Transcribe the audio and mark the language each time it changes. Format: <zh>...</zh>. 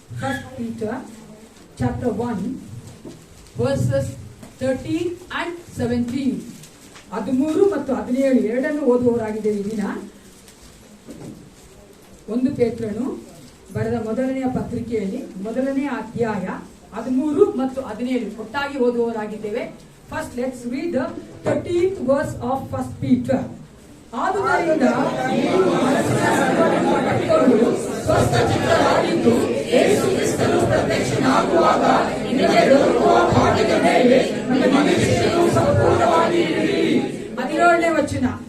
<en>1 Peter chapter 1 verses 13 and 17.</en> <kn>13 ಮತ್ತು 17 ಎರಡನ್ನು ಓದುವವರಾಗಿದ್ದೇವೆ ಈ ದಿನ. 1 ಪೇತ್ರನು ಬರೆದ ಮೊದಲನೆಯ ಪತ್ರಿಕೆಯಲ್ಲಿ 1ನೇ ಅಧ್ಯಾಯ 13 ಮತ್ತು 17 ಒಟ್ಟಾಗಿ ಓದುವವರಾಗಿದ್ದೇವೆ.</kn> <en>First, let's read the 13th verse of 1 Peter.</en> <kn>ಆದುದರಿಂದ ನೀವು ಮನಸ್ಸಿನ ಸರ್ವವನ್ನು ಕಟ್ಟಿಕೊಂಡು ಸ್ವಸ್ಥಚಿತ್ತರಾಗಿದ್ದು ಯೇಸು ಕ್ರಿಸ್ತನು ಪ್ರತ್ಯಕ್ಷನಾಗುವಾಗ ನಿಮಗೆ ದೊರಕುವ ಭಾಗ್ಯದ ಮೇಲೆ ನಿಮ್ಮ ನಿರೀಕ್ಷೆಯನ್ನು ಸಂಪೂರ್ಣವಾಗಿ ಇಡಿರಿ. 17ನೇ ವಚನ.</kn>